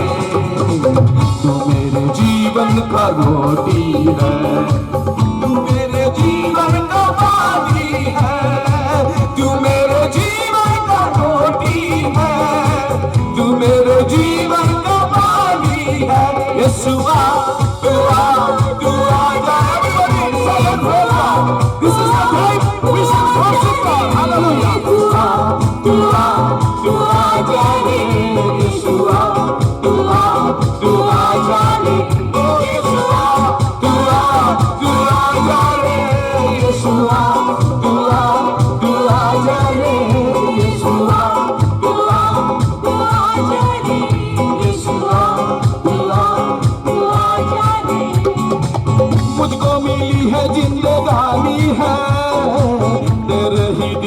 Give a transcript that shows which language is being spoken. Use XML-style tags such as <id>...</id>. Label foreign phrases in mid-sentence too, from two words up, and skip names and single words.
<hi>तू मेरे जीवन का रोटी है तू मेरे जीवन का पानी है तू मेरे जीवन का रोटी है तू मेरे जीवन का पानी है यीशुआ तू आ जा</hi> <en>everybody celebrate this is the time we should worship God hallelujah</en> <hi>तू आ जा रे यीशुआ तू आ जा रे ओ यीशुआ तू आ जा रे यीशुआ तू आ जा रे यीशुआ तू आ जा रे यीशुआ तू आ जा रे मुझको मिली है जिंदगानी है तेरे ही दी</hi>